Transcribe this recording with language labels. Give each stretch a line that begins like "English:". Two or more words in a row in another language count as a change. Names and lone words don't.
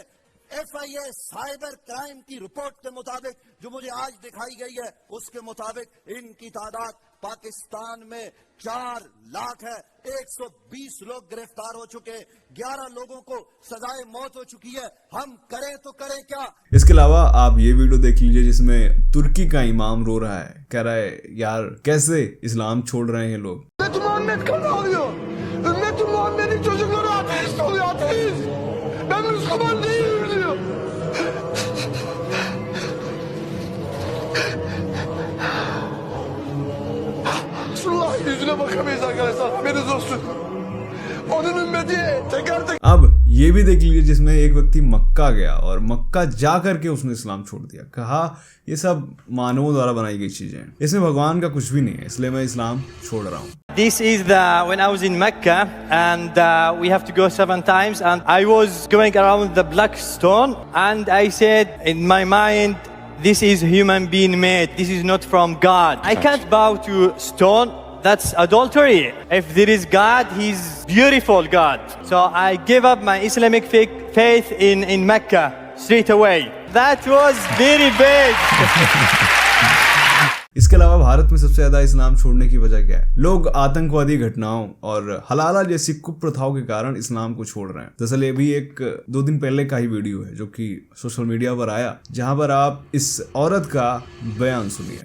Hindi: FIA
English: cyber crime
Hindi: की रिपोर्ट के मुताबिक जो मुझे आज दिखाई गई है उसके मुताबिक इनकी तादाद पाकिस्तान में 4 लाख है। 120 लोग गिरफ्तार हो चुके, 11 लोगों को सजाए मौत हो चुकी है। हम करें तो करें क्या। इसके अलावा आप ये वीडियो देख लीजिए जिसमें तुर्की का इमाम रो रहा है, कह रहा है यार कैसे इस्लाम छोड़ रहे हैं लोग।
Turkish: Yüzüne bakamayız arkadaşlar, haberiniz olsun. Onun ümmeti teker teker.
Hindi: अब ये भी देख लीजिए जिसमें एक व्यक्ति मक्का गया और मक्का जा करके उसने इस्लाम छोड़ दिया, कहा ये सब मानवों द्वारा बनाई गई चीजें हैं, इसमें भगवान का कुछ भी नहीं है, इसलिए मैं इस्लाम छोड़ रहा हूँ।
English: This is when I was in Mecca and we have to go 7 times and I was going around the black stone and I said in my mind, this is human being made, this is not from God. I can't bow to stone. That's adultery. If there is God, He's beautiful God. So I gave up my Islamic faith in Mecca straight away. That was very big.
Hindi: इसके अलावा भारत में सबसे ज्यादा इस्लाम छोड़ने की वजह क्या है? लोग आतंकवादी घटनाओं और हलाला जैसी कुप्रथाओं के कारण इस्लाम को छोड़ रहे हैं। दरअसल ये भी एक 2 दिन पहले का ही वीडियो है जो कि
English: social media
Hindi: पर आया, जहां पर आप इस औरत का बयान सुनिए।